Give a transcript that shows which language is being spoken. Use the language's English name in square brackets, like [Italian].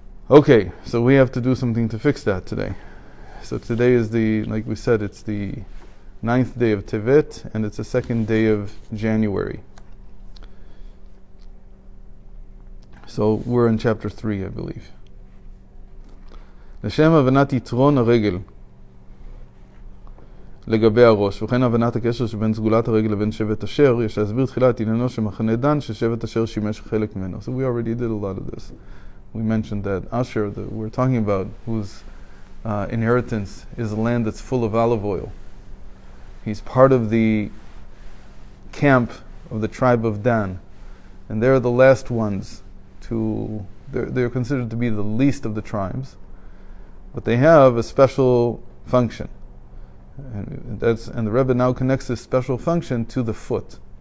[English] Okay, so we have to do something to fix that today. So today is like we said, it's the 9th day of Tevet, and it's the 2nd day of January. So we're in chapter 3, I believe. [Hebrew] לשם הבנת יתרון הרגל לגבי הראש, וכן הבנת הקשר שבין סגולת הרגל לבין שבט אשר, יש להסביר תחילה את עניינו של מחנה דן, ששבט אשר שימש חלק ממנו. [English] So we already did a lot of this. We mentioned that Asher, that we're talking about, whose inheritance is a land that's full of olive oil. He's part of the camp of the tribe of Dan, and they're the last ones they're considered to be the least of the tribes, but they have a special function, and the Rebbe now connects this special function to the foot.